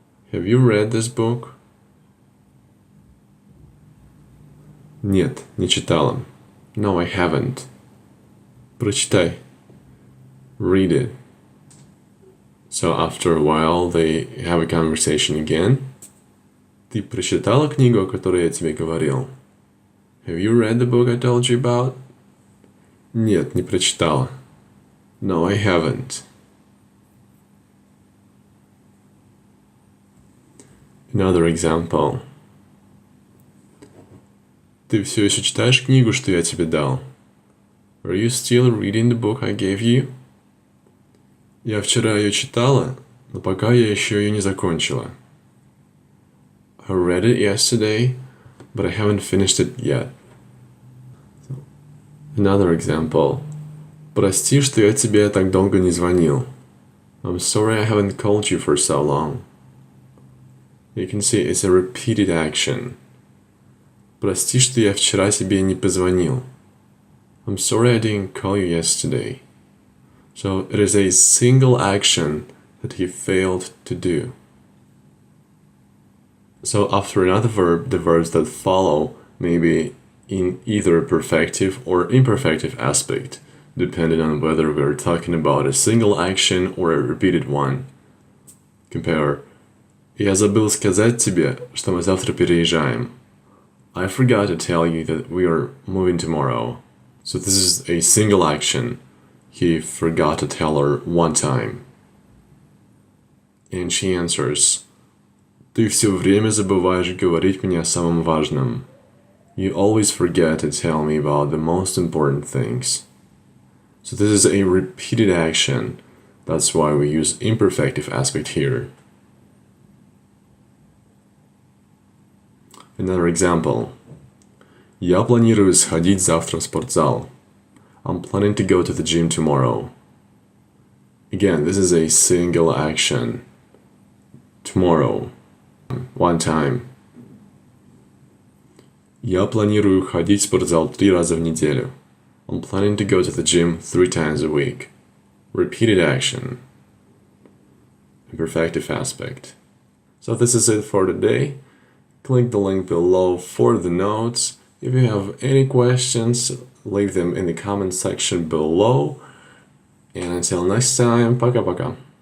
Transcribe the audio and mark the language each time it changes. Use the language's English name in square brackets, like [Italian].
[English] Have you read this book? [Russian] Нет, не читала. [English] No, I haven't. [Russian] Прочитай. [English] Read it. So after a while, they have a conversation again. [Russian] Ты прочитала книгу, о которой я тебе говорил? [English] Have you read the book I told you about? [Russian] Нет, не прочитала. [English] No, I haven't. Another example. [Russian] Ты все еще читаешь книгу, что я тебе дал? [English] Are you still reading the book I gave you? [Russian] Я вчера ее читала, но пока я еще ее не закончила. [English] I read it yesterday, but I haven't finished it yet. Another example. [Russian] Прости, что я тебе так долго не звонил. [English] I'm sorry I haven't called you for so long. You can see it's a repeated action. [Russian] Прости, что я вчера тебе не позвонил. [English] I'm sorry I didn't call you yesterday. So it is a single action that he failed to do. So after another verb, the verbs that follow may be in either perfective or imperfective aspect, depending on whether we're talking about a single action or a repeated one. Compare. [Russian] Я забыл сказать тебе, что мы завтра переезжаем. [English] I forgot to tell you that we are moving tomorrow. So this is a single action. He forgot to tell her one time. And she answers, [Russian] Ты все время забываешь говорить мне о самом важном. [English] You always forget to tell me about the most important things. So this is a repeated action. That's why we use imperfective aspect here. Another example. [Russian] Я планирую сходить завтра в спортзал. [English] I'm planning to go to the gym tomorrow. Again, this is a single action. Tomorrow. One time. [Russian] Я планирую ходить в спортзал 3 раза в неделю. [English] I'm planning to go to the gym 3 times a week. Repeated action. Imperfective aspect. So this is it for today. Click the link below for the notes. If you have any questions, leave them in the comment section below. And until next time, [Russian] пока-пока.